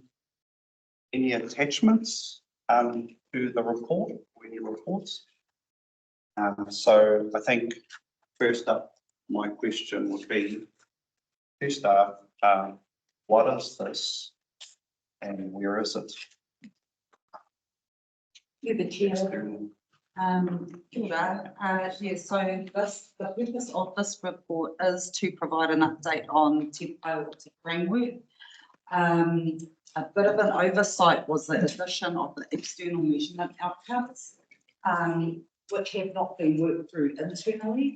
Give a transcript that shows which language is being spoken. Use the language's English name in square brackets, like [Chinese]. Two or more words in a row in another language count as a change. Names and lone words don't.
[English] Any attachments to the report or any reports? So I think first up, my question would be, first up, what is this and where is it? You're the chair. [Māori] Kia ora. [English] Yeah, so the purpose of this report is to provide an update on Te Pai o Te framework. A bit of an oversight was the addition of the external measurement outcomes, which have not been worked through internally.